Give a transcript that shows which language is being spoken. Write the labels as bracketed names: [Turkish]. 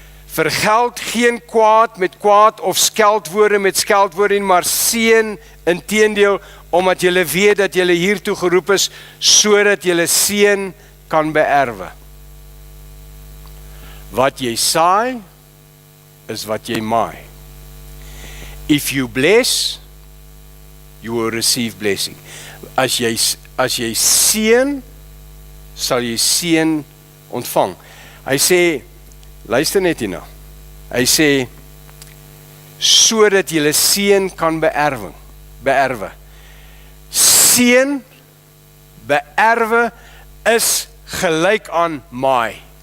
[Afrikaans] Vergeld geen kwaad met kwaad of skeldwoorde met skeldwoorde, maar seën inteendeel, omdat julle weet dat julle hiertoe geroep is, sodat julle seën kan beerwe. Wat jy saai, is wat jy maai. [English] If you bless, you will receive blessing. [Afrikaans] As jy seën, sal jy seën ontvang. Hy sê, luister net hierna. Hy sê, sodat jy seën kan beerwe. Seën, beerwe is gelyk aan maai.